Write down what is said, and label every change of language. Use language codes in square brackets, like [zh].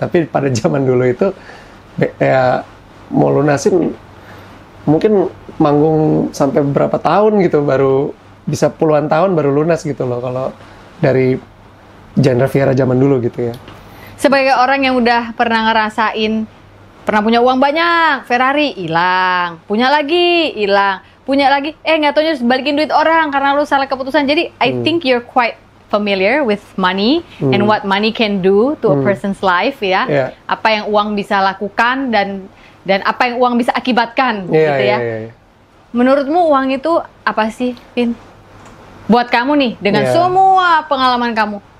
[id] Tapi pada zaman dulu itu, ya mau lunasin, mungkin manggung sampai berapa tahun gitu, baru bisa puluhan tahun baru lunas gitu loh. Kalau dari genre Viera zaman dulu gitu ya. Sebagai orang yang udah pernah ngerasain, pernah punya uang banyak, Ferrari hilang, punya lagi hilang, punya lagi, nggak taunya harus balikin duit orang karena lu salah keputusan. Jadi [en] I think you're quite familiar with money and what money can do to a person's life [id] ya. Apa yang uang bisa lakukan dan apa yang uang bisa akibatkan gitu ya. Menurutmu uang itu apa sih, Vin? Buat kamu nih dengan semua pengalaman kamu.